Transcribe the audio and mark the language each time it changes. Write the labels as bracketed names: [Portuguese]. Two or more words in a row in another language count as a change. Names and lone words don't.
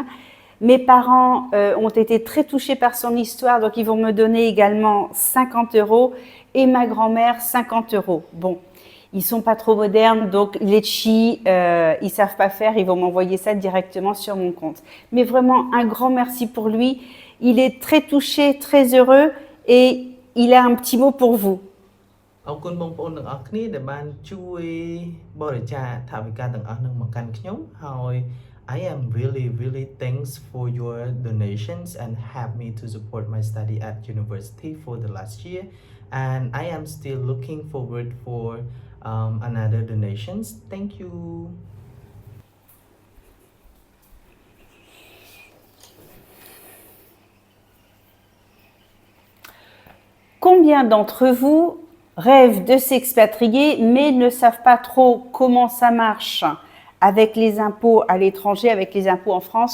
[French] Mes parents ont été très touchés par son histoire, donc ils vont me donner également 50 € et ma grand-mère 50 €. Bon, ils sont pas trop modernes, donc Litchi, ils savent pas faire, ils vont m'envoyer ça directement sur mon compte. Mais vraiment un grand merci pour lui. Il est très touché, très heureux et il a un petit mot pour vous. [Khmer] អរគុណបងប្អូនទាំងអស់គ្នាដែលបានជួយបរិច្ចាគថវិកាទាំងអស់នឹងមកកាន់ខ្ញុំហើយ [English] I am really thanks for your donations and help me to support my study at university for the last year, and I am still looking forward for another donations. Thank you. [French] Combien d'entre vous rêvent de s'expatrier mais ne savent pas trop comment ça marche avec les impôts à l'étranger, avec les impôts en France?